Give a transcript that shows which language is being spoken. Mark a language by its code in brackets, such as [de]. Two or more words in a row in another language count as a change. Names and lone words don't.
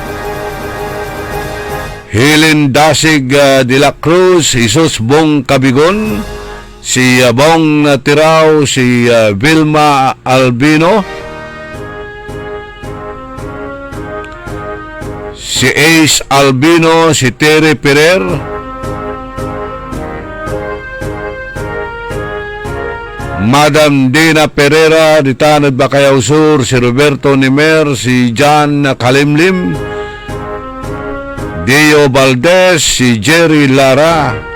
[tl] Helen Dasig de la Cruz, Jesus Bong Cabigon, si Bong Tirao, si Vilma Albino, si Ace Albino, si Terry Perer, Madam Dina Pereira, di Tanad Bacayao Sur, si Roberto Nimer, si John Kalimlim, Dio Valdez, si Jerry Lara,